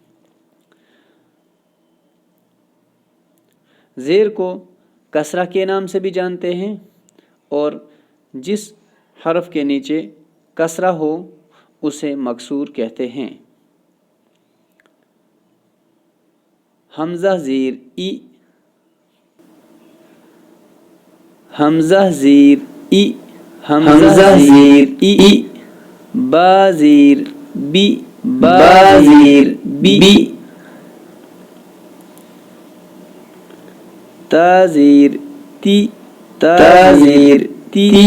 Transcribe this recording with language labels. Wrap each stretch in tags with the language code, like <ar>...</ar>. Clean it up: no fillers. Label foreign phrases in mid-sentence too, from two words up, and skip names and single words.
<ur>زیر کو کسرہ کے نام سے بھی جانتے ہیں، اور جس حرف کے نیچے کسرہ ہو اسے مکسور کہتے ہیں۔ حمزہ زیر ای، حمزہ زیر ای، حمزہ زیر ای، با زیر بی، با زیر بی، تا زیر تی، تا زیر تی،</ur>